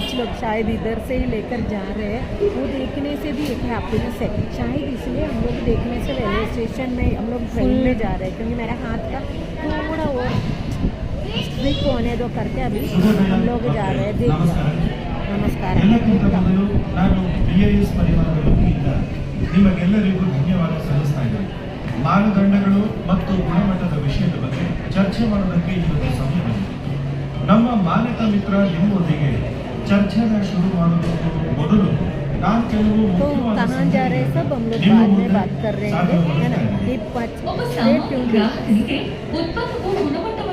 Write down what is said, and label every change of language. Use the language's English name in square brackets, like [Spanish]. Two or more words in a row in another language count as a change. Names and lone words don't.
[Hindi] कुछ लोग शायद इधर से ही लेकर जा रहे हैं। वो देखने से भी एक हैप्पीनेस है शायद, इसलिए हम लोग देखने से रेलवे स्टेशन में हम लोग ट्रेन में जा रहे हैं। क्योंकि मेरा हाथ का थोड़ा और स्ट्रिक होने दो करके अभी हम लोग जा रहे हैं। [Kannada] नमस्कार। ನಾನು BIS ಪರಿವಾರದ ವತಿಯಿಂದ ನಿಮಗೆಲ್ಲರಿಗೂ ಧನ್ಯವಾದ ಸಲ್ಲಿಸ್ತಾ ಇದ್ದೇನೆ. ಮಾನದಂಡಗಳು ಮತ್ತು ಗುಣಮಟ್ಟದ ವಿಷಯದ ಬಗ್ಗೆ ಚರ್ಚೆ ಮಾಡೋದಕ್ಕೆ ಇವತ್ತು ಸಮಯ ಬಂದಿದೆ. ನಮ್ಮ ಮಾನ್ಯತಾ ಮಿತ್ರ ನಿಮ್ಮೊಂದಿಗೆ ಚರ್ಚೆನ ಶುರು ಮಾಡೋದಕ್ಕೂ ಮೊದಲು ನಾನು ಕೆಲವು ಮುಖ್ಯವಾದ [Hindi] कहाँ जा रहे हैं सब हम लोग बाद में बात कर रहे हैं, है ना।